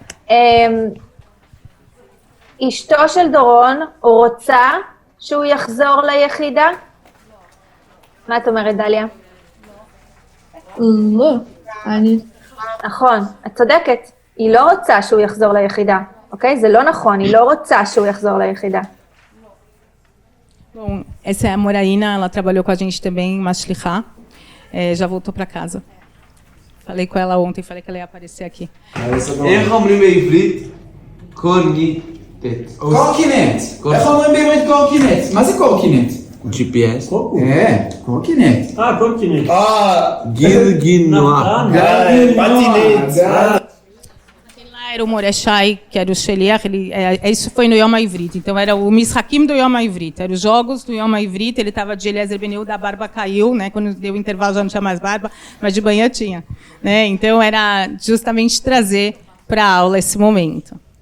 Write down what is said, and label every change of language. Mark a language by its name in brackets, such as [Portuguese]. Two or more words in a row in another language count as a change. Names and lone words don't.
[Hebrew] אשתו של דורון, הוא רוצה שהוא יחזור ליחידה? מה את אומרת, דליה? לא, נכון, את צודקת. היא לא רוצה שהוא יחזור ליחידה, אוקיי? זה לא נכון, היא לא רוצה שהוא יחזור ליחידה. [Portuguese] Bom, essa é a Moraína, ela trabalhou com a gente também em Mashlichá, já voltou para casa. Falei com ela ontem, falei que ela ia aparecer aqui. [Hebrew] איך אומרים בעברית? קורקינט. קורקינט. איך אומרים באמת קורקינט? מה זה קורקינט? GPS. קורקינט. קורקינט. גלגינוע. פטינט. [Portuguese] Lá era o Moreshai, que era o Sheliach, isso foi no [Hebrew] יום העברית, [Portuguese] então era o Mishakim do [Hebrew] יום העברית, [Portuguese] eram os jogos do [Hebrew] יום העברית, [Portuguese] ele estava de Eliezer Ben Yehuda, a barba caiu, né, quando deu o intervalo já não tinha mais barba, mas de manhã tinha. Né, então era justamente trazer para a aula esse momento.